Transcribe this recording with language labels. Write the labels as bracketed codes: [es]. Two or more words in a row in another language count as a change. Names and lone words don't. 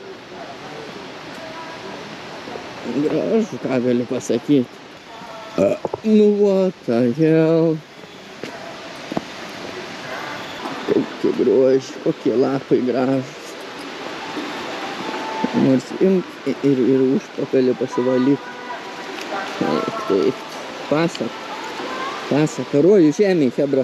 [lt] Gražu, ką gali pasakyti. Nu, [en] what the hell. [lt] Kokie grožiai, kokie lapai gražus. Nors imk ir užpakalį pasivalyk. Taip, pasaka, rojus žemiai, hebra.